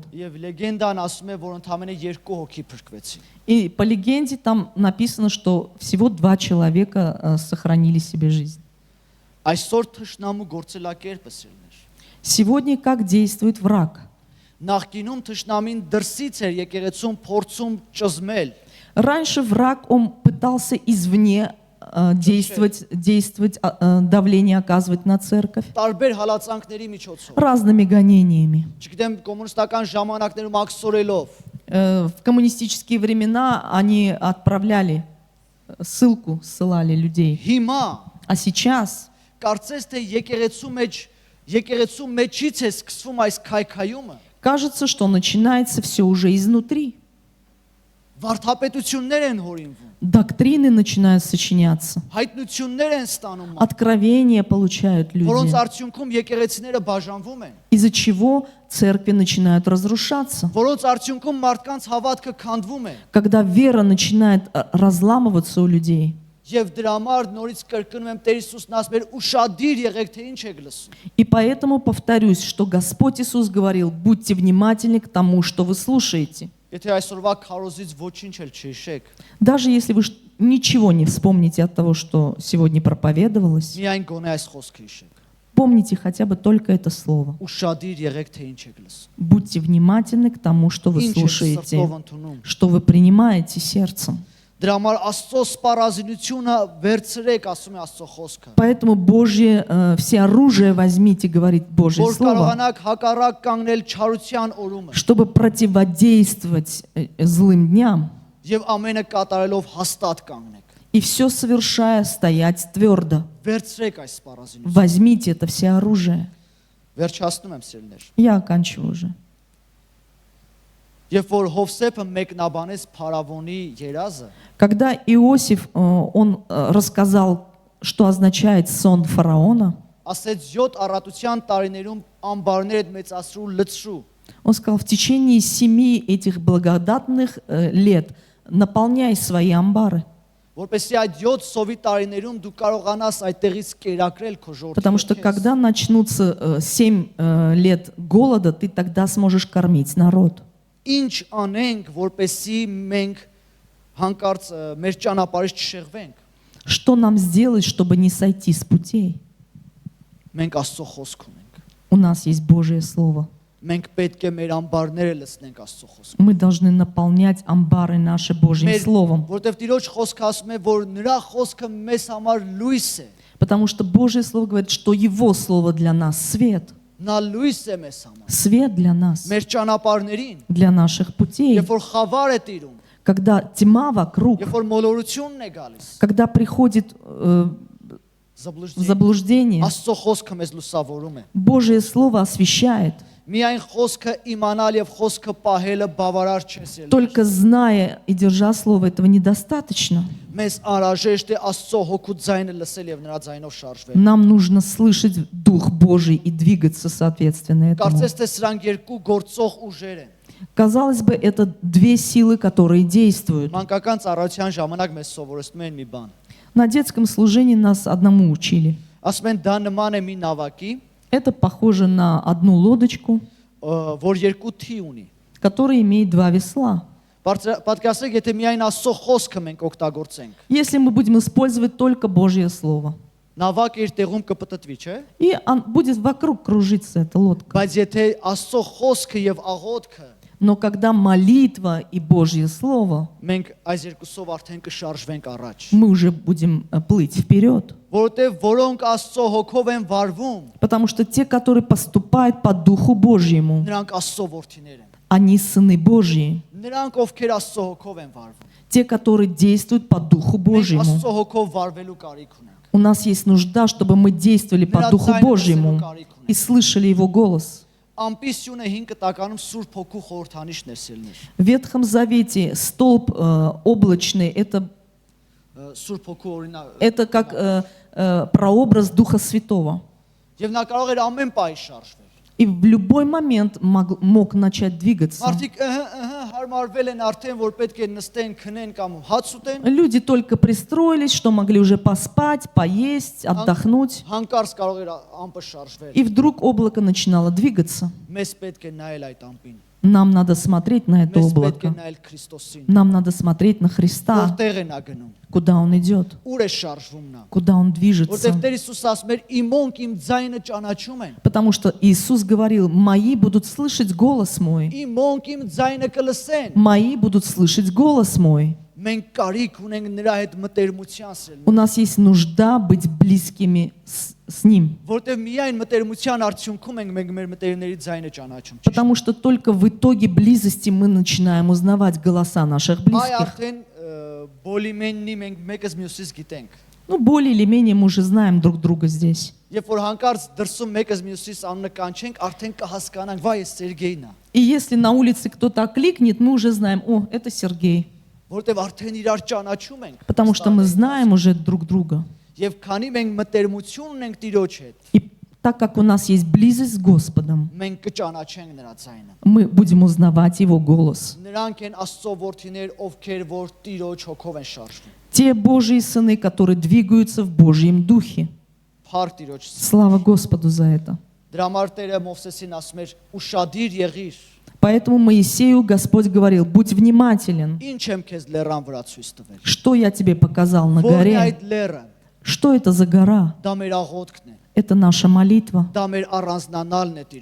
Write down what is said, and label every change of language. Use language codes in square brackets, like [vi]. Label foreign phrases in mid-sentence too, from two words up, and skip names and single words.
[hy] Եվ լեգենդան ասում է, որ ընդամենը 2 հոգի փրկվեցին։ [ru] И по легенде там написано, что всего 2 человека сохранили себе жизнь. [hy] Այսօր թշնամու գործելակերպը սիրներ։ [ru] Сегодня как действует враг? [hy] Նախկինում թշնամին դրսից էր եկեղեցում փորձում ճզմել։ [ru] Раньше враг, он пытался извне действовать, давление оказывать на церковь [hy] Տարբեր հալածանքների միջոցով։ [ru] разными гонениями. [hy] Չգիտեմ, կոմունիստական ժամանակներում ակսորելով, [ru] В коммунистические времена они отправляли ссылку, ссылали людей. [hy] հիմա [ru] А сейчас [hy] կարծես թե եկեղեցու մեջից է սկսվում այս քայքայումը։ [ru] кажется, что начинается все уже изнутри. [hy] Վարդապետություններ են հորինվում, [ru] Доктрины начинают сочиняться. [hy] հայտնություններ են ստանում, [ru] Откровения получают [hy] որոնց [ru] люди, [hy] արդյունքում եկեղեցիները բաժանվում են, [ru] из-за чего церкви начинают разрушаться. [hy] որոնց արդյունքում մարդկանց հավատքը քանդվում է, [ru] Когда вера начинает разламываться у людей. [hy] եւ դրա համար նորից կրկնում եմ, Տեր Հիսուսն ասում էր, ուշադիր եղեք, թե ինչ եք լսում։ [ru] И поэтому повторюсь, что Господь Иисус говорил, будьте внимательны к тому, что вы слушаете. [hy] Եթե այսօրվա քարոզից ոչինչ էլ չհիշեք, [ru] Даже если вы ничего не вспомните от того, что сегодня проповедовалось, [hy] միայն գոնե այս խոսքը հիշեք։ [ru] помните хотя бы только это слово. [hy] Ուշադիր եղեք, թե ինչ եք լսում։ [ru] Будьте внимательны к тому, что вы [hy] Ինչ եք [ru] слушаете, [hy] սրտով ընդունում։ [ru] что вы принимаете сердцем. [hy] Դրա համար Աստծո սպառազինությունը վերցրեք, ասում է Աստծո խոսքը։ [ru] Поэтому Божье, все оружие возьмите, говорит Божье [hy] Որ [ru] Слово, [hy] կարողանաք հակառակ կանգնել չարության օրումը [ru] чтобы противодействовать злым дням [hy] եւ ամենը կատարելով հաստատ կանգնեք։ [ru] и все совершая стоять твердо. [hy] Վերցրեք այս սպառազինությունը։ [ru] Возьмите это все оружие. [hy] Վերջացնում եմ սիրելիներ։ [ru] Я оканчиваю уже. [hy] Երբ որ Հովսեփը մեկնաբանեց Փարավոնի երազը, [ru] Когда Иосиф, он рассказал, что означает сон фараона, [hy] ասեց 7 առատության տարիներում ամբարներդ մեծացրու լցրու։ [ru] он сказал, в течение 7 этих благодатных лет наполняй свои амбары, [hy] որպեսզի այդ 7 սովի տարիներում դու կարողանաս այդտեղից կերակրել քո [ru] Потому что [hy] ժողովուրդը։ [ru] когда начнутся 7 лет голода, ты тогда сможешь кормить народ. [hy] Ինչ անենք, որպեսզի մենք հանկարծ մեր ճանապարհից չշեղվենք։ [ru] Что нам сделать, чтобы не сойти с путей? [hy] Մենք Աստծո խոսք ունենք։ [ru] У нас есть Божье Слово. [hy] Մենք պետք է մեր ամբարները լցնենք Աստծո խոսքով։ [ru] Мы должны наполнять амбары наши Божьим Словом. [hy] Որտեվ Տիրոջ խոսքը ասում է, որ նրա խոսքը մեզ համար լույս է։ [ru] Потому что Божье Слово говорит, что Его Слово для нас свет. [hy] Նա լույս է մեզ համար։ [ru] Свет для нас, [hy] Մեր ճանապարհներին, [ru] для наших путей. [hy] երբ որ խավար է տիրում, [ru] Когда тьма вокруг, [hy] երբ որ մոլորությունն է գալիս, [ru] когда приходит [hy] զբլուժդի, [ru] заблуждение, [hy] Աստծո խոսքը մեզ լուսավորում է։ [ru] Божье Слово освещает. [hy] Միայն խոսքը իմանալ եւ խոսքը պահելը բավարար չէ սիրելի։ [ru] Только зная и держа Слово, этого недостаточно. [hy] Մեզ անհրաժեշտ է Աստծո հոգու ձայնը лысել եւ նրա ձայնով շարժվել։ [ru] Нам нужно слышать Дух Божий и двигаться соответственно этому. [hy] Կարծես թե սրանք երկու գործող ուժեր են։ [ru] Казалось бы, это две силы, которые действуют. [hy] Մանկական ծառայության ժամանակ մեզ սովորեցնում են մի բան։ [ru] На детском служении нас одному учили. [hy] Ասում են դա նման է մի նավակի, [ru] Это похоже на одну лодочку, [hy] որ երկու թի ունի։ [ru] которая имеет два весла. [hy] Պատկերացրեք, եթե միայն Աստծո խոսքը մենք օգտագործենք, [ru] Если мы будем использовать только Божье Слово, [hy] նավակը իր տեղում կպտտվի, չէ՞։ [ru] и будет вокруг кружиться эта лодка. [hy] Բայց եթե Աստծո խոսքը եւ աղոթքը [ru] Но когда молитва и Божье Слово, [hy] մենք այս երկուսով արդեն կշարժվենք առաջ։ [ru] мы уже будем плыть вперед. [hy] Որովհետեւ որոնք Աստծո հոգով են վարվում, [ru] Потому что те, которые поступают по Духу Божьему, [hy] նրանք Աստծո որդիներ են։ [ru] они сыны Божьи. [hy] Նրանք ովքեր Աստծո հոգով են վարվում։ [ru] Те, которые действуют по Духу [hy] Մենք [ru] Божьему. [hy] Աստծո հոգով վարվելու կարիք ունենք։ [ru] У нас есть нужда, чтобы мы действовали по Духу Божьему и слышали Его голос. [hy] Ամպիսյունը 5 տականում Սուրբ Հոգու խորհրդանիշն է սիրներ։ [ru] В Ветхом Завете столб облачный — это [hy] Սուրբ Հոգու օրինակ։ [ru] это как прообраз Духа Святого. [hy] Եվ նա կարող էր ամեն պահի շարժվել։ [ru] И в любой момент мог начать двигаться. [hy] Մարդիկ հարմարվել են արդեն, որ պետք է նստեն, քնեն կամ հաց ուտեն, [ru] Люди только пристроились, что могли уже поспать, поесть, отдохнуть. [hy] հանկարծ կարող էր ամպը շարժվել։ [ru] И вдруг облако начинало двигаться. [hy] Մեզ պետք է նայել այդ ամպին։ [ru] Нам надо смотреть на это [hy] Մեզ պետք է [ru] облако. [hy] նայել Քրիստոսին։ [ru] Нам надо смотреть на Христа, [hy] Որտեղ է նա գնում։ [ru] куда Он идет, [hy] Ուր է շարժվում նա։ [ru] куда Он движется. [hy] Որտեղ Տեր Հիսուս ասում էր, իմ ոնք իմ ձայնը ճանաչում են։ [ru] Потому что Иисус говорил: «Мои будут слышать голос мой, [hy] Իմ ոնք իմ ձայնը կլսեն։ [ru] мои будут слышать голос мой». [hy] Մենք կարիք ունենք նրա հետ մտերմության սել։ [ru] У нас есть нужда быть близкими с Ним. [hy] Որտեղ միայն մտերմության արդյունքում ենք մենք մեր մտերմների ձայնը ճանաչում։ [ru] Потому что только в итоге близости мы начинаем узнавать голоса наших [hy] Այ [ru] близких. [hy] արդեն բոլիմեննի մենք մեկս մյուսից գիտենք։ [ru] Ну, более или менее мы уже знаем друг друга здесь. [hy] Երբ որ հանկարծ դրսում մեկս մյուսից անունը կանչենք, արդեն կհասկանանք, վայ, այս Սերգեյն է։ [ru] И если на улице кто-то окликнет, мы уже знаем: о, это Сергей. [hy] Որտեղ արդեն իրար ճանաչում ենք։ [ru] Потому что мы знаем уже друг друга. [hy] Եվ քանի մենք մտերմություն ունենք Տիրոջ հետ, [ru] И так как у нас есть близость с Господом, [hy] մենք կճանաչենք նրա ձայնը։ [ru] мы будем узнавать Его голос. [hy] Նրանք են Աստծո որդիներ, ովքեր որ Տիրոջ հոգով են շարժվում։ [ru] Те Божьи сыны, которые двигаются в Божьем Духе. [hy] Փառք Տիրոջ։ [ru] Слава Господу за это. [hy] Դրա համար Տերը Մովսեսին ասում էր՝ «Ուշադիր եղիր, [ru] Поэтому Моисею Господь говорил: будь внимателен. [hy] ինչ եմ քեզ լեռան վրա ցույց տվել»։ [ru] Что я тебе показал на [hy] Որն է [ru] горе? [hy] այդ լեռը։ [ru] Что это за гора? [hy] Դա մեր աղոթքն է։ [ru] Это наша молитва. [hy] Դա մեր առանձնանալն է Տիրոջ։